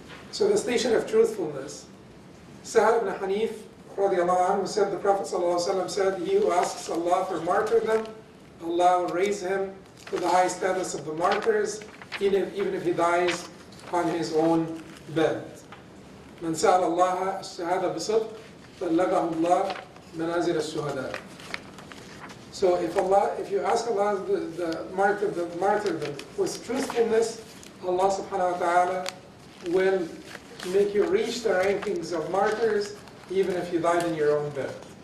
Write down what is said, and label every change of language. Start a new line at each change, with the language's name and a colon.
English: So the station of truthfulness. Sa'al ibn Hanif radiallahu anhu said, the Prophet ﷺ said, he who asks Allah for martyrdom, Allah will raise him to the high status of the martyrs, even if he dies on his own bed.
Arabic: من سأل الله الشهادة بصدق بلغه الله منازل الشهداء.
English: So if you ask Allah the martyrdom with truthfulness, Allah subhanahu wa ta'ala will make you reach the rankings of martyrs even if you died in your own bed.